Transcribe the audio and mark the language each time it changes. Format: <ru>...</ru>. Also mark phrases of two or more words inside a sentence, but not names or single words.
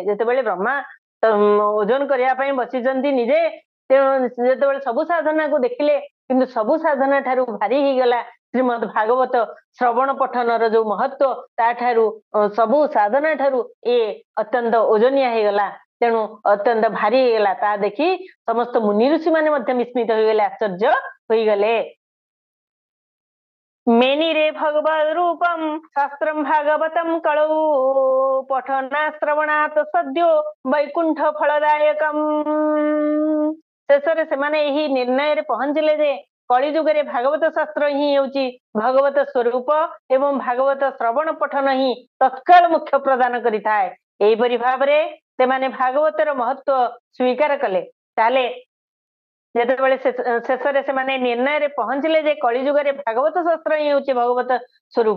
<or>ଯେତେବେଳେ ବ୍ରହ୍ମା ଓଜନ କରିବା ପାଇଁ ବସିଛନ୍ତି ନିଜେ, ତେଣୁ ଯେତେବେଳେ ସବୁ ସାଧନାକୁ ଦେଖିଲେ କିନ୍ତୁ ସବୁ ସାଧନା ଠାରୁ ଭାରି ହେଇଗଲା ଶ୍ରୀମଦ୍ ଭାଗବତ ଶ୍ରବଣ ପଠନର ଯୋଉ ମହତ୍ଵ, ତାଠାରୁ ସବୁ ସାଧନା ଠାରୁ ଏ ଅତ୍ୟନ୍ତ ଓଜନିଆ ହେଇଗଲା, ତେଣୁ ଅତ୍ୟନ୍ତ ଭାରି ହେଇଗଲା। ତାହା ଦେଖି ସମସ୍ତ ମୁନି ଋଷି ମାନେ ମଧ୍ୟ ବିସ୍ମିତ ହୋଇଗଲେ, ଆଶ୍ଚର୍ଯ୍ୟ ହୋଇଗଲେ।</or> <sa>मेनिरे भगवद रूपम शास्त्रम भागवतम कलौ पठना श्रवणात् सद्यो वैकुंठ फलदायकम।</sa> <or>शेषରେ ସେମାନେ ଏହି ନିର୍ଣ୍ଣୟରେ ପହଞ୍ଚିଲେ ଯେ କଳିଯୁଗରେ ଭାଗବତ ଶାସ୍ତ୍ର ହିଁ ହେଉଛି ଭଗବତ ସ୍ୱରୂପ ଏବଂ ଭାଗବତ ଶ୍ରବଣ ପଠନ ହିଁ ତତ୍କାଳ ମୁଖ୍ୟ ପ୍ରଦାନ କରିଥାଏ। ଏହିପରି ଭାବରେ ସେମାନେ ଭାଗବତର ମହତ୍ଵ ସ୍ୱୀକାର କଲେ। ତାହେଲେ ଯେତେବେଳେ ଶେଷରେ ସେମାନେ ନିର୍ଣ୍ଣୟରେ ପହଞ୍ଚିଲେ ଯେ କଳିଯୁଗରେ ଭାଗବତ ଶାସ୍ତ୍ର ହିଁ ହେଉଛି ଭଗବତ ସ୍ୱରୂପ।</or>